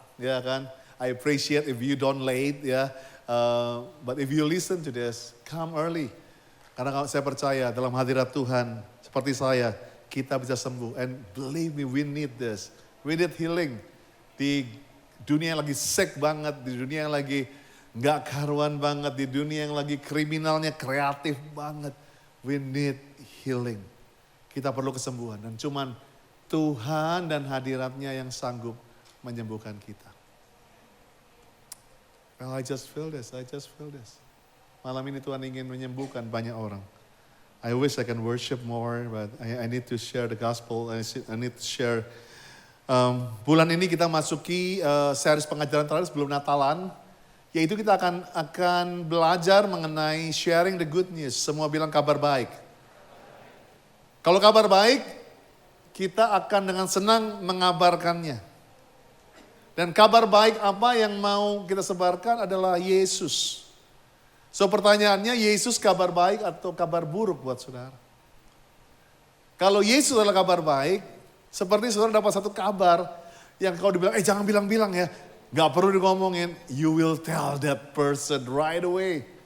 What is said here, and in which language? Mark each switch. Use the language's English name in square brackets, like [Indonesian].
[Indonesian] Ya kan, [English] I appreciate if you don't late ya, but if you listen to this, come early. [Indonesian] Karena kalau saya percaya dalam hadirat Tuhan, seperti saya, kita bisa sembuh. [English] And believe me, we need this. We need healing. [Indonesian] Di dunia yang lagi sick banget, di dunia yang lagi gak karuan banget, di dunia yang lagi kriminalnya kreatif banget. [English] We need healing. [Indonesian] Kita perlu kesembuhan. Dan cuman Tuhan dan hadiratnya yang sanggup menyembuhkan kita. [English] Well, I just feel this, I just feel this. [Indonesian] Malam ini Tuhan ingin menyembuhkan banyak orang. [English] I wish I can worship more, but I need to share the gospel. I need to share. [Indonesian] Bulan ini kita masuki series pengajaran terakhir sebelum Natalan. Yaitu kita akan belajar mengenai [English] sharing the good news. [Indonesian] Semua bilang kabar baik. Kalau kabar baik, kita akan dengan senang mengabarkannya. Dan kabar baik apa yang mau kita sebarkan adalah Yesus. So pertanyaannya, Yesus kabar baik atau kabar buruk buat saudara? Kalau Yesus adalah kabar baik, seperti saudara dapat satu kabar yang kau dibilang, jangan bilang-bilang ya. Gak perlu ngomongin, [English] you will tell that person right away.